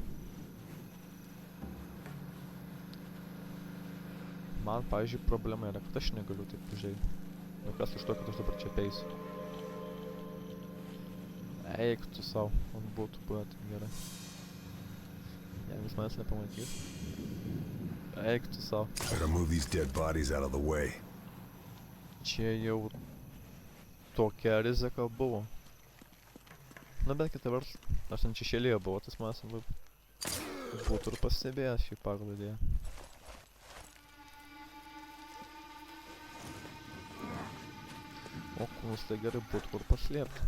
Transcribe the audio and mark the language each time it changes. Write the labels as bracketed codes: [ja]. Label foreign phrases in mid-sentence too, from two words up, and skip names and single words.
[lt] Man, pavyzdžiui, problema yra, kad aš negaliu taip užeit. Nu kas iš to, kad aš dabar čia peisiu. Eik tu sau, man būtų buvę tai gerai. Jeigu manęs nepamatys. Eik tu sau. [en] Better move these dead bodies out of the way. [lt] Čia jau tokia rizika buvo. Na bet kita vertus, aš ten šešėlyje buvau, tas manęs būtų ir pastebėjęs šį pagal idėją. O kūnus tai gerai būtų kur paslėpti.